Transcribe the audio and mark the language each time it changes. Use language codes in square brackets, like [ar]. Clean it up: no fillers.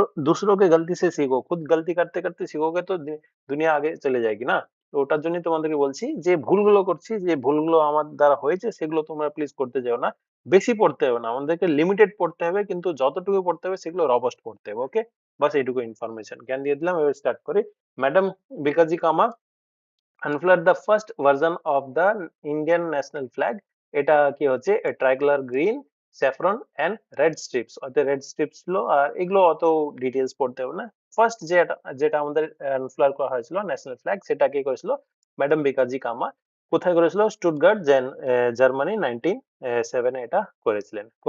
[hi] दूसरों के गलती से सीखो, खुद गलती करते करते सीखोगे तो [bn] দুনিয়া আগে চলে যায়गी না। তো ওটার জন্য তোমাদেরকে বলছি যে ভুলগুলো করছি, যে ভুলগুলো আমার দ্বারা হয়েছে সেগুলো তোমরা প্লিজ করতে যেও না। বেশি পড়তে হবে না, আমাদেরকে লিমিটেড পড়তে হবে, কিন্তু যতটুকু পড়তে হবে সেগুলো রবস্ট পড়তে হবে। ওকে, বাস এইটুকু ইনফরমেশন জ্ঞান দিয়ে দিলাম। এবার স্টার্ট করি। [en] Madam Bhikaji Cama unfurled the first version of the Indian national flag. [bn] এটা কি হচ্ছে ট্রাইকালার green, saffron and red strips, অর্থাৎ রেড স্ট্রিপস গুলো, আর এগুলো অত ডিটেলস পড়তে হবে না। ফার্স্ট যেটা যেটা আমাদের আনফ্লার করা হয়েছিল ন্যাশনাল ফ্ল্যাগ, সেটা কে করেছিল, ম্যাডাম বিকাজি কামা। কোথায় করেছিল, স্টুটগার্ট জার্মানি 1907 এ এটা করেছিলেন।